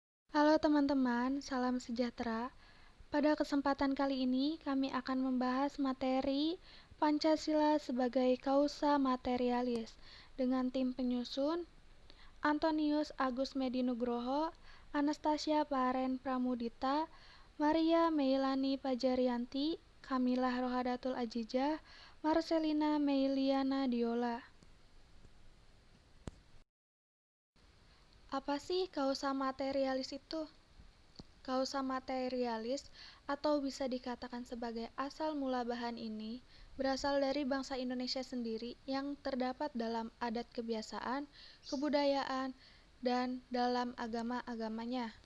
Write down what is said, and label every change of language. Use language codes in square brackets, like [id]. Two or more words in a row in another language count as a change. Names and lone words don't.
[id] Halo teman-teman, salam sejahtera. Pada kesempatan kali ini, kami akan membahas materi Pancasila sebagai kausa materialis dengan tim penyusun Antonius Agus Medinugroho, Anastasia Paren Pramudita, Maria Meilani Pajarianti, Kamilah Rohadatul Ajijah, Marcelina Meiliana Diola. Apa sih kausa materialis itu? Kausa materialis atau bisa dikatakan sebagai asal mula bahan ini berasal dari bangsa Indonesia sendiri yang terdapat dalam adat kebiasaan, kebudayaan, dan dalam agama-agamanya.